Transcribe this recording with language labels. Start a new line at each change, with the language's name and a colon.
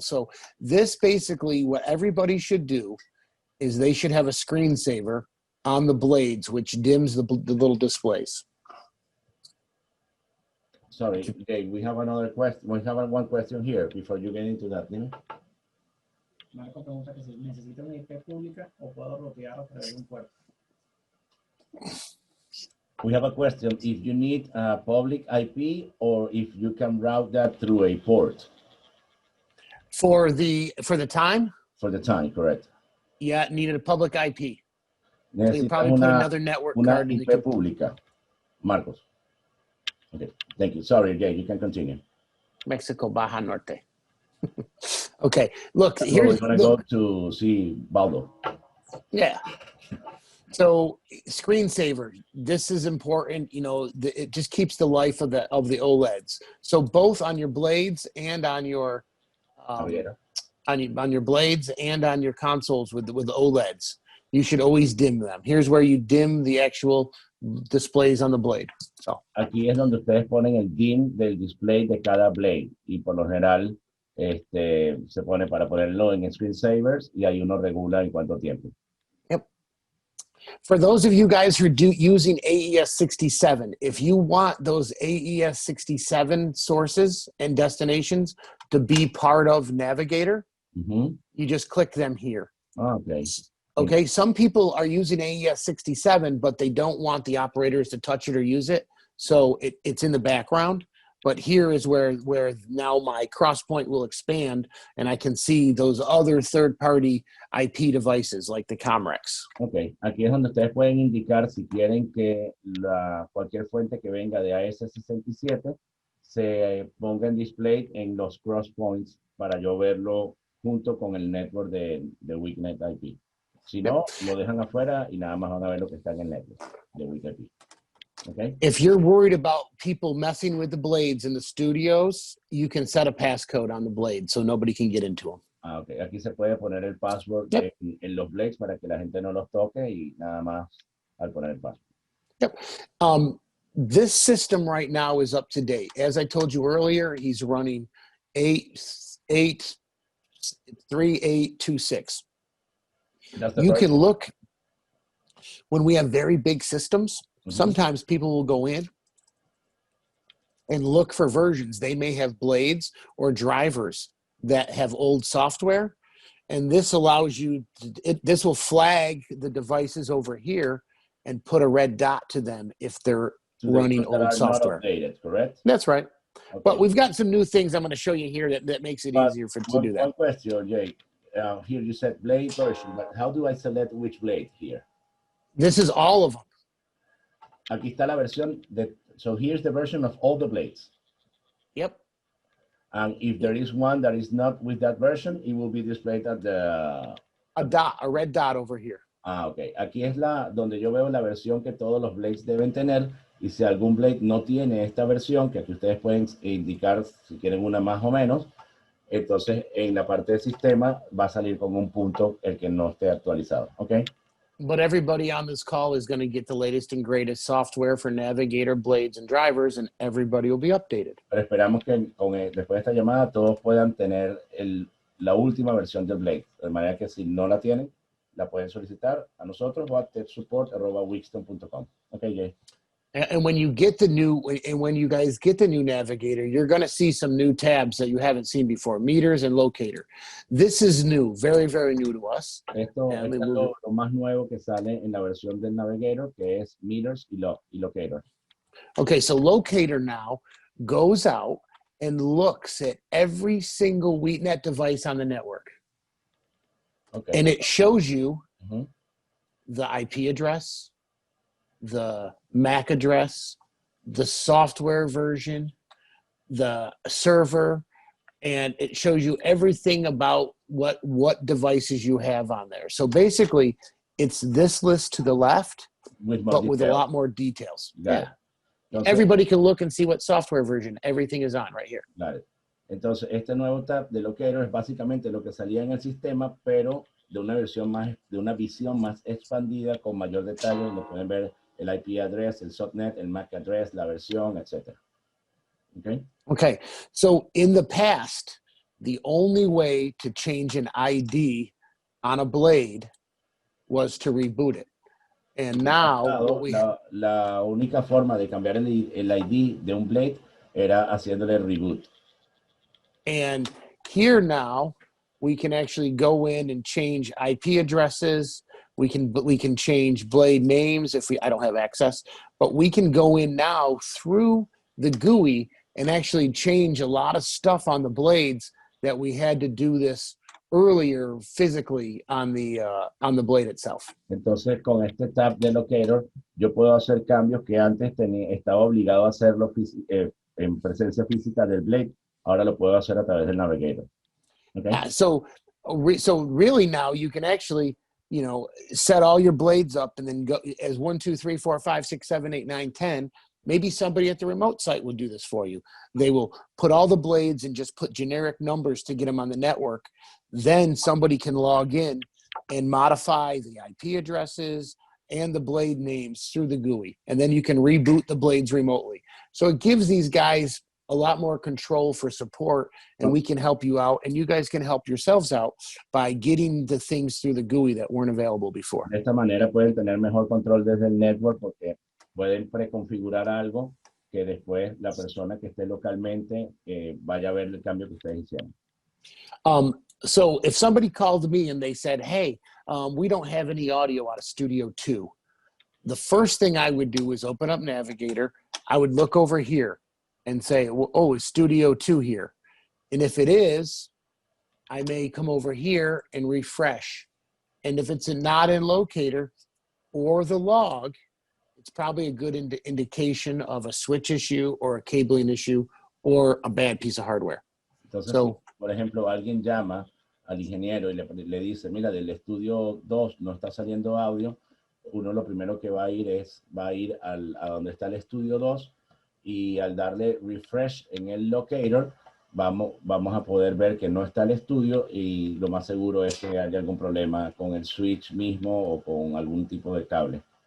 English: So this basically, what everybody should do is they should have a screensaver on the blades, which dims the little displays. Sorry, Dave, we have another question. We have one question here before you get into that.
Spanish: Marco pregunta que si necesita una IP pública o puedo rotear a través de un puerto.
English: We have a question. If you need a public IP or if you can route that through a port. For the time? For the time, correct. Yeah, it needed a public IP. So you probably put another network card in the
Spanish: IP pública.
English: Marcos. Okay, thank you. Sorry, Jay, you can continue. Mexico, Baja Norte. Okay, look, here's... We're going to go to see Baldo. Yeah. So screensaver, this is important. You know, it just keeps the life of the OLEDs. So both on your blades and on your on your blades and on your consoles with the OLEDs, you should always dim them. Here's where you dim the actual displays on the blade. So
Spanish: aquí es donde ustedes ponen el dim del display de cada blade y por lo general se pone para ponerlo en screensavers y ahí uno regula en cuánto tiempo.
English: Yep. For those of you guys who are using AES 67, if you want those AES 67 sources and destinations to be part of Navigator, you just click them here. Okay. Okay, some people are using AES 67, but they don't want the operators to touch it or use it, so it's in the background. But here is where now my cross point will expand, and I can see those other third-party IP devices like the Comrex.
Spanish: Ok, aquí es donde ustedes pueden indicar si quieren que cualquier fuente que venga de AS67 se ponga en display en los cross points para yo verlo junto con el network de Weaknet IP. Si no, lo dejan afuera y nada más van a ver lo que está en el network de Weaknet IP.
English: Okay. If you're worried about people messing with the blades in the studios, you can set a passcode on the blade so nobody can get into them. Ah, okay.
Spanish: Aquí se puede poner el password en los blades para que la gente no los toque y nada más al poner el password.
English: Yep. This system right now is up to date. As I told you earlier, he's running 3826. You can look when we have very big systems. Sometimes people will go in and look for versions. They may have blades or drivers that have old software, and this allows you this will flag the devices over here and put a red dot to them if they're running old software. Not updated, correct? That's right. Okay. But we've got some new things I'm going to show you here that makes it easier to do that. One question, Jay. Here you said blade version, but how do I select which blade here? This is all of them.
Spanish: Aquí está la versión
English: so here's the version of all the blades. Yep. And if there is one that is not with that version, it will be displayed at the... A red dot over here. Ah, ok.
Spanish: Aquí es donde yo veo la versión que todos los blades deben tener. Y si algún blade no tiene esta versión, que aquí ustedes pueden indicar si quieren una más o menos, entonces en la parte del sistema va a salir con un punto el que no esté actualizado.
English: Ok. But everybody on this call is going to get the latest and greatest software for Navigator, blades, and drivers, and everybody will be updated.
Spanish: Pero esperamos que después de esta llamada todos puedan tener la última versión del Blade. De manera que si no la tienen, la pueden solicitar a nosotros o a techsupport@wheatstone.com.
English: Okay, Jay. And when you get when you guys get the new Navigator, you're going to see some new tabs that you haven't seen before, meters and locator. This is new, very, very new to us.
Spanish: Esto es lo más nuevo que sale en la versión del Navigator, que es meters y locator.
English: Okay, so locator now goes out and looks at every single Wheatnet device on the network. Okay. And it shows you the IP address, the MAC address, the software version, the server, and it shows you everything about what devices you have on there. So basically, it's this list to the left, but with a lot more details. Yeah. Entonces, everybody can look and see what software version everything is on right here.
Spanish: Claro. Entonces, este nuevo tab de Locator es básicamente lo que salía en el sistema, pero de una visión más expandida, con mayor detalle, donde pueden ver el IP address, el subnet, el MAC address, la versión, etc.
English: Okay? Okay, so in the past, the only way to change an ID on a blade was to reboot it. And now,
Spanish: la única forma de cambiar el ID de un blade era haciéndole reboot.
English: And here now, we can actually go in and change IP addresses. We can change blade names I don't have access, but we can go in now through the GUI and actually change a lot of stuff on the blades that we had to do this earlier physically on the blade itself.
Spanish: Entonces, con este tab de Locator, yo puedo hacer cambios que antes estaba obligado a hacerlo en presencia física del blade. Ahora lo puedo hacer a través del Navigator.
English: Okay? So really now you can actually, set all your blades up and then go as 1, 2, 3, 4, 5, 6, 7, 8, 9, 10. Maybe somebody at the remote site will do this for you. They will put all the blades and just put generic numbers to get them on the network. Then somebody can log in and modify the IP addresses and the blade names through the GUI. And then you can reboot the blades remotely. So it gives these guys a lot more control for support, and we can help you out, and you guys can help yourselves out by getting the things through the GUI that weren't available before.
Spanish: De esta manera pueden tener mejor control desde el network porque pueden preconfigurar algo que después la persona que esté localmente vaya a ver el cambio que ustedes hicieron.
English: So if somebody called me and they said, hey, we don't have any audio out of Studio 2, the first thing I would do is open up Navigator. I would look over here and say, oh, is Studio 2 here? And if it is, I may come over here and refresh. And if it's not in Locator or the log, it's probably a good indication of a switch issue or a cabling issue or a bad piece of hardware.
Spanish: Entonces, si, por ejemplo, alguien llama al ingeniero y le dice, mira, del estudio 2 no está saliendo audio, uno lo primero que va a ir a donde está el estudio 2 y al darle refresh en el locator, vamos a poder ver que no está el estudio y lo más seguro es que haya algún problema con el switch mismo o con algún tipo de cable.